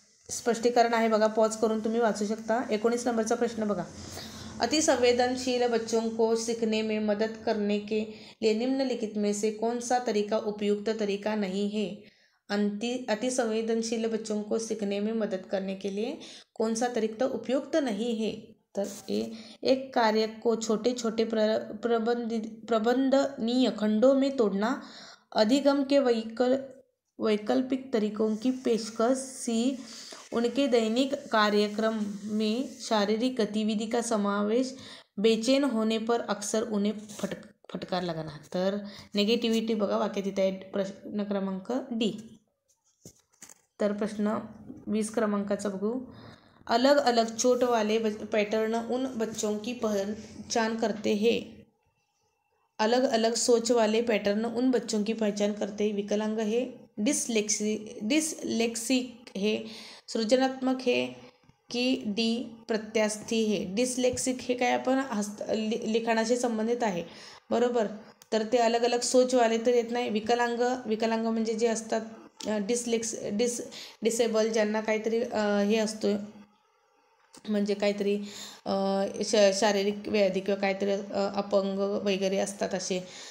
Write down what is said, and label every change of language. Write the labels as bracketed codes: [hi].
[mr] स्पष्टीकरण आहे बघा, पॉज करून तुम्ही वाचू शकता। 19 नंबरचा प्रश्न बघा, [hi] अतिसंवेदनशील बच्चों को सीखने में मदद करने के लिए निम्नलिखित में से कौन सा तरीका उपयुक्त तरीका नहीं है? अतिसंवेदनशील बच्चों को सीखने में मदद करने के लिए कौन सा तरीका उपयुक्त नहीं है? तर एक कार्य को छोटे छोटे प्रबंधनीय खंडों में तोड़ना, अधिगम के वैकल्पिक तरीकों की पेशकश, सी उनके दैनिक कार्यक्रम में शारीरिक गतिविधि का समावेश, बेचैन होने पर अक्सर उन्हें फटकार लगाना। [mr] तर नेगेटिव्हिटी बघा वाक्यात इथे आहे प्रश्न क्रमांक डी। तर प्रश्न 20 क्रमांकाचा बघू, [hi] अलग अलग चोट वाले पैटर्न उन बच्चों की पहचान करते हैं। अलग अलग सोच वाले पैटर्न उन बच्चों की पहचान करते हैं। विकलांग है, डिसलेक्सिक है, सृजनात्मक है की डी प्रत्यास्थी है? [mr] डिसलेक्सिक हे काय आपण लिखाणाशी संबंधित आहे बरोबर, तर ते [hi] अलग अलग सोचवाले [mr] तर येत नाही। विकलांग म्हणजे जे असतात डिसेबल, ज्यांना काहीतरी हे असतो म्हणजे काहीतरी शारीरिक व्याधी किंवा काहीतरी अपंग वगैरे असतात असे।